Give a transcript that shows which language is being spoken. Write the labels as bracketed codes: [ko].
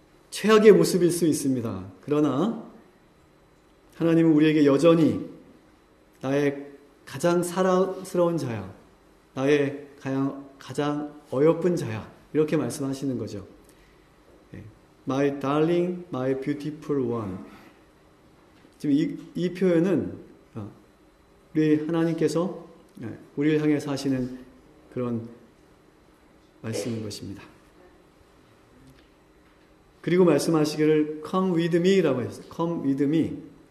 [ko] 최악의 모습일 수 있습니다. 그러나 하나님은 우리에게 여전히 나의 가장 사랑스러운 자야, 나의 가장 어여쁜 자야, 이렇게 말씀하시는 거죠. [en] My darling, my beautiful one. [ko] 지금 이 표현은 우리 하나님께서 우리를 향해서 하시는 그런 말씀인 것입니다. 그리고 말씀하시기를 [en] come with me [ko] 라고 했어요. [en] come with me.